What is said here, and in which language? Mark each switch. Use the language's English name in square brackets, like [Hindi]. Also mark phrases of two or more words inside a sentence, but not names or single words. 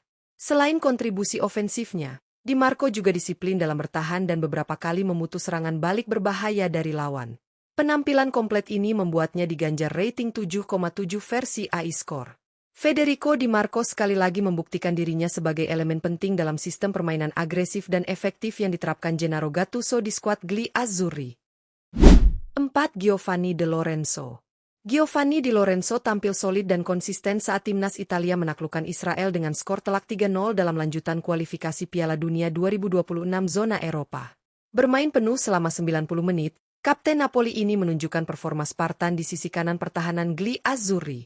[Indonesian] Selain kontribusi ofensifnya, Di Marco juga disiplin dalam bertahan dan beberapa kali memutus serangan balik berbahaya dari lawan. Penampilan komplet ini membuatnya diganjar rating 7,7 versi AI Score. Federico Di Marco sekali lagi membuktikan dirinya sebagai elemen penting dalam sistem permainan agresif dan efektif yang diterapkan Gennaro Gattuso di skuad Gli Azzurri. 4. Giovanni De Lorenzo. Giovanni Di Lorenzo tampil solid dan konsisten saat timnas Italia menaklukkan Israel dengan skor telak 3-0 dalam lanjutan kualifikasi Piala Dunia 2026 zona Eropa. Bermain penuh selama 90 menit, Kapten Napoli ini menunjukkan performa Spartan di sisi kanan pertahanan Gli Azzurri.